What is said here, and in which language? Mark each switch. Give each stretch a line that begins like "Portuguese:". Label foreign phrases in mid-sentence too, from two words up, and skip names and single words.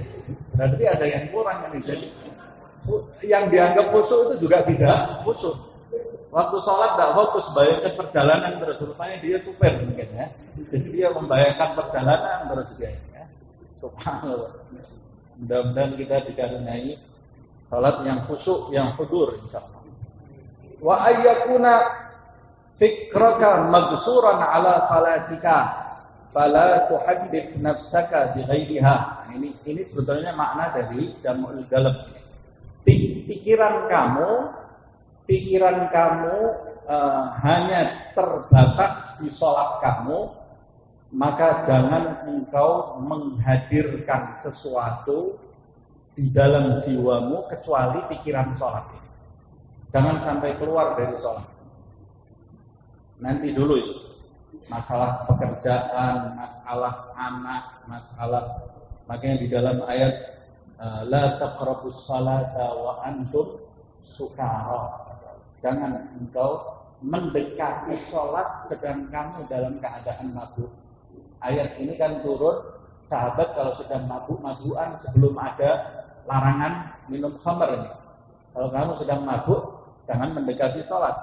Indonesian: Berarti ada yang kurang ini. Jadi yang dianggap khusyuk itu juga tidak khusyuk. Waktu sholat tidak fokus, bayangkan perjalanan terus. Rupanya dia supir mungkin ya. Jadi dia membayangkan perjalanan terus dia. Ya. Subhanallah. Mudah-mudahan kita dikaruniai sholat yang khusyuk, yang hudur insyaallah.
Arabic: وأن يكون فكرك مقصورا على صلاتك فلا تحدث نفسك بغيرها.
Indonesian: Ini sebetulnya makna dari
Arabic: جمع القلب.
Indonesian: Pikiran kamu hanya terbatas di sholat kamu, maka jangan engkau menghadirkan sesuatu di dalam jiwamu kecuali pikiran sholat ini. Jangan sampai keluar dari sholat. Nanti dulu itu masalah pekerjaan, masalah anak, masalah makanya di dalam ayat
Arabic: لا تقربوا الصلاة وأنتم سكارى.
Indonesian: Jangan engkau mendekati sholat sedang kamu dalam keadaan mabuk. Ayat ini kan turun sahabat kalau sedang mabuk-mabukan sebelum ada larangan minum khamr ini. Kalau kamu sedang mabuk, jangan mendekati sholat.